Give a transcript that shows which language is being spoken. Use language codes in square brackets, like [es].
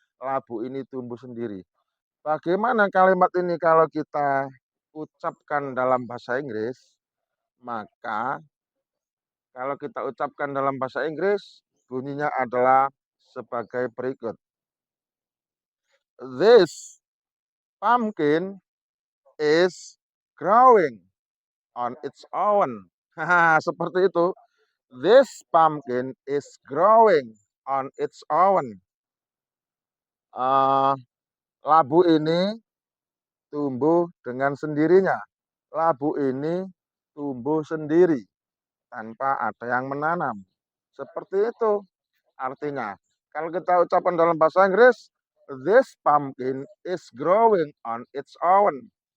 [id] Labu ini tumbuh sendiri. Bagaimana kalimat ini kalau kita ucapkan dalam bahasa Inggris? Maka kalau kita ucapkan dalam bahasa Inggris, bunyinya adalah sebagai berikut. [en] This pumpkin is growing on its own. [id] Seperti itu. [en] This pumpkin is growing on its own. [id] Labu ini tumbuh dengan sendirinya. Labu ini tumbuh sendiri tanpa ada yang menanam. Seperti itu artinya. Kalau kita ucapkan dalam bahasa Inggris, [en] this pumpkin is growing on its own.